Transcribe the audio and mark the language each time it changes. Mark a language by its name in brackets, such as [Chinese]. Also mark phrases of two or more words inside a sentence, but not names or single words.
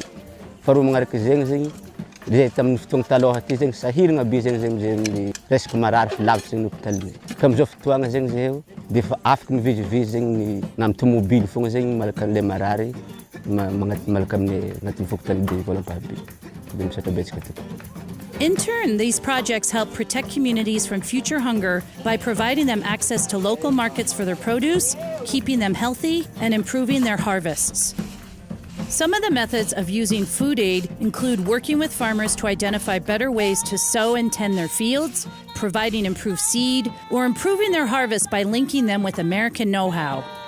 [Malagasy] Faharoa magnaraka zegny zay tamin'ny fotoagna taloha ty zegny sahiragna be zegny resaka marary fa lavitra zegny hôpitalinay. Fa amizao fotoagna zegny zay dia efa afaka mivizivizy zegny na amin'ny tomobily fogna zegny malaka an'ilay marary malaka amin'ny agnatin'ny fokotany be volampahabe. Dia misatra betsaka ty. [English] In turn, these projects help protect communities from future hunger by providing them access to local markets for their produce, keeping them healthy, and improving their harvests. Some of the methods of using food aid include working with farmers to identify better ways to sow and tend their fields, providing improved seed, or improving their harvest by linking them with American know-how.